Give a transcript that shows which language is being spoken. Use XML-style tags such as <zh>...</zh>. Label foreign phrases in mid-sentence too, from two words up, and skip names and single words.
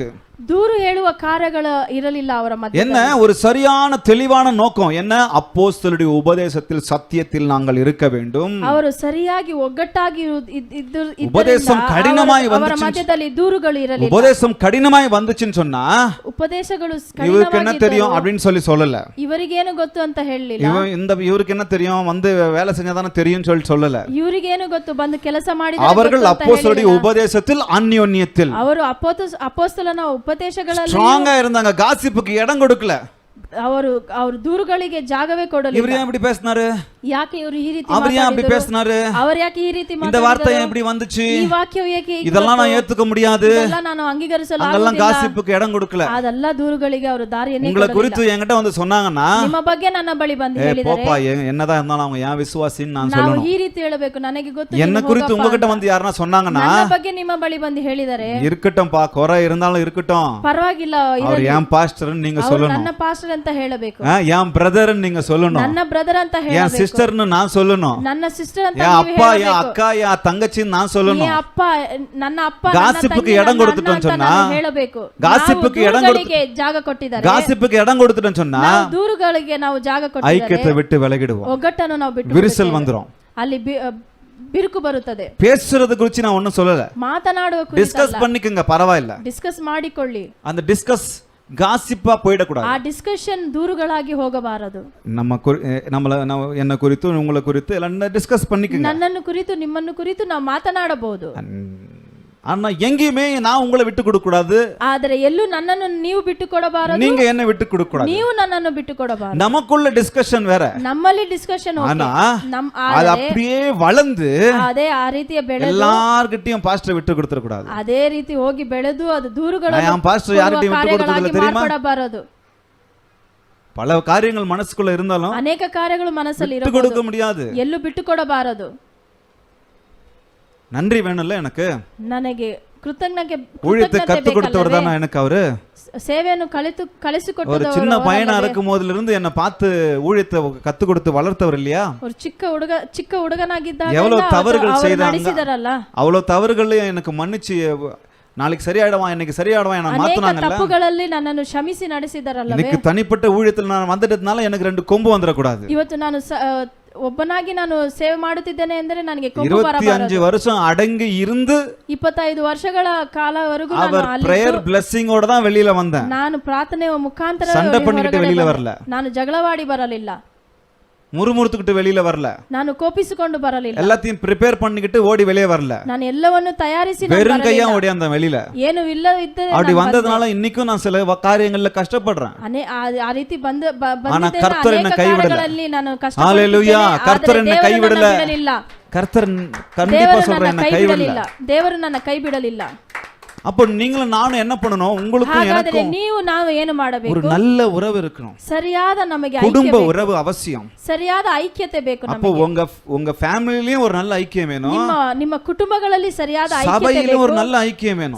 <kn>ದೂರು ಹೇಳುವ ಕಾರ್ಯಗಳು ಇರಲಿಲ್ಲ ಅವರ ಮಧ್ಯದಲ್ಲಿ.</kn> <ta>என்ன ஒரு சரியான தெளிவான நோக்கம் என்ன? அப்போஸ்தலருடைய உபதேசத்தில் சத்தியத்தில் நாங்கள் இருக்க வேண்டும்.</ta> <kn>ಅವರು ಸರಿಯಾಗಿ ಒಗ್ಗಟ್ಟಾಗಿ</kn> <ta>உபதேசம் கடினமாய்</ta> <kn>ಅವರ</kn> <ta>வந்துச்சு.</ta> <kn>மಧ್ಯದಲ್ಲಿ ದೂರುಗಳು ಇರಲಿಲ್ಲ.</kn> <ta>உபதேசம் கடினமாய் வந்துச்சுன்னு சொன்னா</ta> <kn>ಉಪದೇಶಗಳು</kn> <ta>இவருக்கு என்ன தெரியும் அப்படின்னு சொல்லல.</ta> <kn>ಇವರಿಗೇನು ಗೊತ್ತು ಅಂತ ಹೇಳಲಿಲ್ಲ.</kn> <ta>இவருக்கு என்ன தெரியும் வந்து வேலை செஞ்சாதானே தெரியும் சொல்லல.</ta> <kn>ಇವರಿಗೇನು ಗೊತ್ತು ಬಂದು ಕೆಲಸ ಮಾಡಿದರೆ</kn> <ta>அவர்கள் அப்போஸ்தலருடைய உபதேசத்தில் அந்யோன்யத்தில்</ta> <kn>ಅವರು ಅಪೊಸ್ತಲನ ಉಪದೇಶಗಳಲ್ಲಿ</kn> <ta>ஸ்ட்ராங்கா இருந்தாங்க. காசிப்புக்கு இடம் கொடுக்கல.</ta> <kn>ಅವರು ದೂರುಗಳಿಗೆ ಜಾಗವೇ ಕೊಡಲಿಲ್ಲ.</kn> <ta>இவர் ஏன் இப்படி பேசினாரு?</ta> <kn>ಯಾಕೆ ಇವರು ಈ ರೀತಿ</kn> <ta>அவர் ஏன் அப்படி பேசினாரு?</ta> <kn>ಅವರು ಯಾಕೆ ಈ ರೀತಿ</kn> <ta>இந்த வார்த்தை எப்படி வந்துச்சு?</ta> <kn>ಈ ವಾಕ್ಯವು ಏಕೆ</kn> <ta>இதெல்லாம் நான் ஏத்துக்க முடியாது.</ta> <kn>ಇದೆಲ್ಲ ನಾನು ಅಂಗೀಕರಿಸಲು</kn> <ta>அங்கெல்லாம் காசிப்புக்கு இடம் கொடுக்கல.</ta> <kn>ಅದೆಲ್ಲ ದೂರುಗಳಿಗೆ ಅವರು ದಾರಿಯನ್ನೇ</kn> <ta>உங்களை குறித்து என்கிட்ட வந்து சொன்னாங்கன்னா</ta> <kn>ನಿಮ್ಮ ಬಗ್ಗೆ ನನ್ನ ಬಳಿ ಬಂದು ಹೇಳಿದರೆ</kn> <ta>போப்பா என்னதான் இருந்தாலும் அவங்க ஏன் விசுவாசின்னு நான்</ta> <kn>ನಾವು</kn> <ta>சொல்லணும்.</ta> <kn>ಈ ರೀತಿ ಹೇಳಬೇಕು. ನನಗೆ ಗೊತ್ತು</kn> <ta>என்ன குறித்து உங்ககிட்ட வந்து யாரனா சொன்னாங்கன்னா</ta> <kn>ನನ್ನ ಬಗ್ಗೆ ನಿಮ್ಮ ಬಳಿ ಬಂದು ಹೇಳಿದರೆ</kn> <ta>இருக்கட்டும் பா குறை இருந்தாலும் இருக்கட்டும்.</ta> <kn>ಪರವಾಗಿಲ್ಲ</kn> <ta>அவர் ஏன் பாஸ்டர் நீங்க சொல்லணும்.</ta> <kn>ನನ್ನ ಪಾಸ್ಟರ್ ಅಂತ ಹೇಳಬೇಕು.</kn> <ta>ஏன் பிரதர் நீங்க சொல்லணும்.</ta> <kn>ನನ್ನ ಬ್ರದರ್ ಅಂತ</kn> <ta>ஏன்</ta> <kn>ಹೇಳಬೇಕು.</kn> <ta>சிஸ்டர்னு நான் சொல்லணும்.</ta> <kn>ನನ್ನ ಸಿಸ್ಟರ್ ಅಂತ</kn> <ta>ஏன்</ta> <kn>ನೀವು</kn> <ta>அப்பா ஏன்</ta> <kn>ಹೇಳಬೇಕು.</kn> <ta>அக்கா ஏன் தங்கச்சின்னு நான் சொல்லணும்.</ta> <kn>ಏ ಅಪ್ಪ ನನ್ನ ಅಪ್ಪ</kn> <ta>காசிப்புக்கு இடம் கொடுத்துட்டோம் சொன்னா</ta> <kn>ಹೇಳಬೇಕು.</kn> <ta>காசிப்புக்கு இடம்</ta> <kn>ದೂರುಗಳಿಗೆ ಜಾಗ ಕೊಟ್ಟಿದ್ದಾರೆ.</kn> <ta>காசிப்புக்கு இடம் கொடுத்துட்டோம் சொன்னா</ta> <kn>ನಾವು ದೂರುಗಳಿಗೆ ನಾವು ಜಾಗ ಕೊಟ್ಟಿದ್ದಾರೆ.</kn> <ta>ஐக்கியத்தை விட்டு விலகிடுவோம்.</ta> <kn>ಒಗ್ಗಟ್ಟನ್ನು ನಾವು ಬಿಟ್ಟು</kn> <ta>விரிசல் வந்துரும்.</ta> <kn>ಅಲ್ಲಿ ಬಿರುಕು ಬರುತ್ತದೆ.</kn> <ta>பேசுறது குறித்து நான் ஒண்ணும் சொல்லல.</ta> <kn>ಮಾತನಾಡುವ ಕುರಿತು</kn> <ta>டிஸ்கஸ் பண்ணிக்கங்க பரவாயில்லை.</ta> <kn>ಡಿಸ್ಕಸ್ ಮಾಡಿಕೊಳ್ಳಿ.</kn> <ta>அந்த டிஸ்கஸ் காசிப்பா போயிடக்கூடாது.</ta> <kn>ಆ ಡಿಸ್ಕಷನ್ ದೂರುಗಳಾಗಿ ಹೋಗಬಾರದು.</kn> <ta>என்ன குறித்து உங்களை குறித்து எல்லாம் டிஸ்கஸ் பண்ணிக்கங்க.</ta> <kn>ನನ್ನನ್ನು ಕುರಿತು ನಿಮ್ಮನ್ನು ಕುರಿತು ನಾವು ಮಾತನಾಡಬಹುದು.</kn> <ta>ஆனா எங்கேயுமே நான் உங்களை விட்டு கொடுக்க கூடாது.</ta> <kn>ಆದರೆ ಎಲ್ಲೂ ನನ್ನನ್ನು ನೀವು ಬಿಟ್ಟು ಕೊಡಬಾರದು.</kn> <ta>நீங்க என்ன விட்டு கொடுக்க கூடாது.</ta> <kn>ನೀವು ನನ್ನನ್ನು ಬಿಟ್ಟು ಕೊಡಬಾರದು.</kn> <ta>நமக்குள்ள டிஸ்கஷன் வேற.</ta> <kn>ನಮ್ಮಲ್ಲಿ ಡಿಸ್ಕಷನ್ ಓಕೆ.</kn> <ta>ஆனா அது அப்படியே வளர்ந்து</ta> <kn>ಅದೇ ಆ ರೀತಿಯ ಬೆಳೆದು</kn> <ta>எல்லார்கிட்டயும் பாஸ்டர் விட்டு கொடுத்துற கூடாது.</ta> <kn>ಅದೇ ರೀತಿ ಹೋಗಿ ಬೆಳೆದು ಅದು ದೂರುಗಳನ್ನು</kn> <ta>நான் பாஸ்டர் யார்கிட்டயும் விட்டு கொடுத்ததில்லை தெரியுமா?</ta> <kn>ಮಾಡಬಾರದು.</kn> <ta>பல காரியங்கள் மனசுக்குள்ள இருந்தாலும்</ta> <kn>ಅನೇಕ ಕಾರ್ಯಗಳು ಮನಸ್ಸಲ್ಲಿ</kn> <ta>விட்டு கொடுக்க முடியாது.</ta> <kn>ಎಲ್ಲೂ ಬಿಟ್ಟು ಕೊಡಬಾರದು.</kn> <ta>நன்றி வேணும்ல எனக்கு.</ta> <kn>ನನಗೆ ಕೃತಜ್ಞತೆ</kn> <ta>ஊழியத்தை கத்து கொடுத்தவர் தான் எனக்கு அவரு.</ta> <kn>ಸೇವೆಯನ್ನು ಕಲಿಸಿಕೊಟ್ಟವರು.</kn> <ta>ஒரு சின்ன பையனா இருக்கும் போதுல இருந்து என்ன பார்த்து ஊழியத்தை கத்து கொடுத்து வளர்த்தவர் இல்லையா?</ta> <kn>ஒரு ಚಿಕ್ಕ ಹುಡುಗನಾಗಿದ್ದಾಗ</kn> <ta>எவ்வளவு தவறுகள்</ta> <kn>ನಡೆಸಿದರಲ್ಲ.</kn> <ta>அவ்வளவு தவறுகளையும் எனக்கு மன்னிச்சு நாளைக்கு சரியாயிடுவான் இன்னைக்கு சரியாயிடுவான் என்ன மாத்துனாங்கல்ல.</ta> <kn>ತಪ್ಪುಗಳಲ್ಲಿ ನನ್ನನ್ನು ಕ್ಷಮಿಸಿ ನಡೆಸಿದರಲ್ಲ.</kn> <ta>எனக்கு தனிப்பட்ட ஊழியத்தில் நான் வந்துட்டதுனால எனக்கு 2 கொம்பு வந்துட கூடாது.</ta> <kn>ಇವತ್ತು ನಾನು ಒಬ್ಬನಾಗಿ ನಾನು ಸೇವೆ ಮಾಡುತ್ತಿದ್ದೇನೆ ಎಂದರೆ ನನಗೆ ಕೊಂಬು ಬರಬಾರದು.</kn> <ta>25 வருஷம் அடங்கி இருந்து</ta> <kn>25 ವರ್ಷಗಳ ಕಾಲವರೆಗೂ</kn> <ta>அவர்</ta> <en>prayer blessing</en> <ta>ஓட தான் வெளியில வந்தேன்.</ta> <kn>ನಾನು ಪ್ರಾರ್ಥನೆಯ ಮುಖಾಂತರ</kn> <ta>சண்டை பண்ணிட்டு வெளியில வரல.</ta> <kn>ನಾನು ಜಗಳವಾಡಿ ಬರಲಿಲ್ಲ.</kn> <ta>முறுமுறுத்துக்கிட்டு வெளியில வரல.</ta> <kn>ನಾನು ಕೋಪಿಸಿಕೊಂಡು ಬರಲಿಲ್ಲ.</kn> <ta>எல்லாத்தையும் ಪ್ರಿಪೇರ್ பண்ணிக்கிட்டு ಓಡಿ வெளியே வரல.</ta> <kn>ನಾನು ಎಲ್ಲವನ್ನು ತಯಾರಿಸಿ</kn> <ta>வெறும் கையா ஓடி அந்த வெளியில.</ta> <kn>ಏನು ಇಲ್ಲದಿದ್ದರೆ</kn> <ta>அப்படி வந்ததனால இன்னைக்கும் நான் சில காரியங்கள்ல கஷ்டப்படுறேன்.</ta> <kn>ಆ ರೀತಿ</kn> <ta>ஆனா கர்த்தர் என்னை கைவிடல.</ta> <kn>ನಾನು</kn> <ta>ஹalleluya. கர்த்தர் என்னை கைவிடல. கர்த்தர் கண்டிப்பா சொல்றேன் என்னை கைவிடல.</ta> <kn>ದೇವರು ನನ್ನ ಕೈ ಬಿಡಲಿಲ್ಲ.</kn> <ta>அப்ப நீங்களும் நானும் என்ன பண்ணணும்? உங்களுக்கும் எனக்கும்</ta> <kn>ನೀವು ನಾವು ಏನು ಮಾಡಬೇಕು?</kn> <ta>ஒரு நல்ல உறவு இருக்கணும்.</ta> <kn>சரியாದ ನಮಗೆ</kn> <ta>குடும்ப உறவு அவசியம்.</ta> <kn>ಸರಿಯಾದ ಐಕ್ಯತೆ ಬೇಕು ನಮಗೆ.</kn> <ta>அப்போ உங்க ஃபேமிலிலயும் ஒரு நல்ல ஐக்கியம் வேணும்.</ta> <kn>ನಿಮ್ಮ ಕುಟುಂಬಗಳಲ್ಲಿ ಸರಿಯಾದ ಐಕ್ಯತೆ ಬೇಕು.</kn> <ta>சபையிலும் ஒரு நல்ல ஐக்கியம் வேணும்.</ta>